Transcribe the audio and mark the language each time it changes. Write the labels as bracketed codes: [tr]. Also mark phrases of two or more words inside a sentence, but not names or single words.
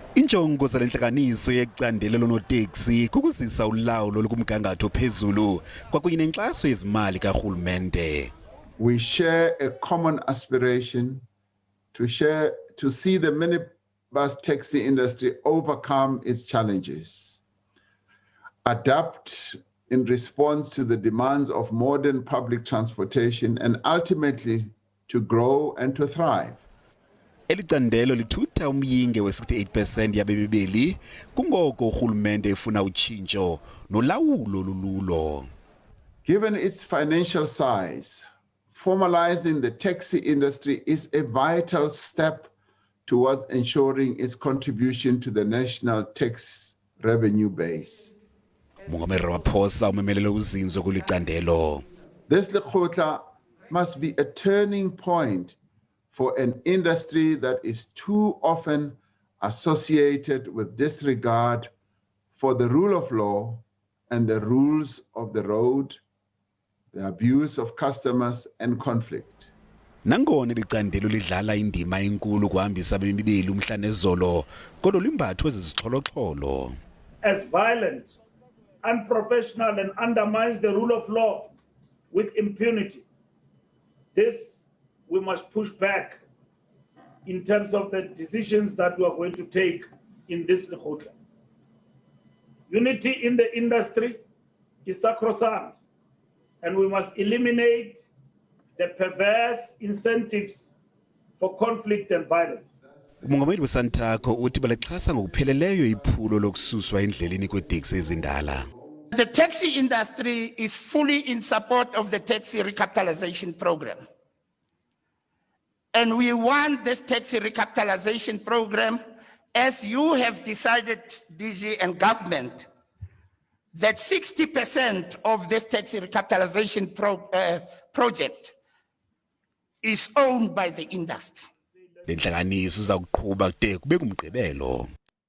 [xh] Injongo zalentlanganiso yecandelo lono-Taxi kukuzisa ulawulo lokumgangatho phezulu kwakunye nenkxaso yezimali karhulumente. [en] We share a common aspiration to see the minibus taxi industry overcome its challenges, adapt in response to the demands of modern public transportation, and ultimately to grow and to thrive. [xh] Elicandelo lithutha umyinge we-68% yabemibeli kungoko urhulumente efuna utshintsho nolawulo lululo. [en] Given its financial size, formalizing the taxi industry is a vital step towards ensuring its contribution to the national tax revenue base. [xh] Umngameli Ramaphosa umemelele uzinzo kulicandelo. [en] This lekgotla must be a turning point for an industry that is too often associated with disregard for the rule of law and the rules of the road, the abuse of customers, and conflict. [xh] Nangona licandelo lidlala indima enkulu kuhambisa abemibeli umhla nezolo, kodwa limbathwe zizixholo-xholo. [en] As violent, unprofessional, and undermines the rule of law with impunity. This we must push back in terms of the decisions that we are going to take in this lekgotla. Unity in the industry is sacrosanct, and we must eliminate the perverse incentives for conflict and violence. [xh] Umongameli wesantakho uthi balixhasa ngokupheleleyo iphulo lokususwa endleleni kweeteksi ezindala. [en] The taxi industry is fully in support of the taxi recapitalization program. And we want this taxi recapitalization program, as you have decided, DG and government, that 60% of this taxi recapitalization project is owned by the industry. [xh] Lentlanganiso iza kuqhuba kude kube kumgqibelo.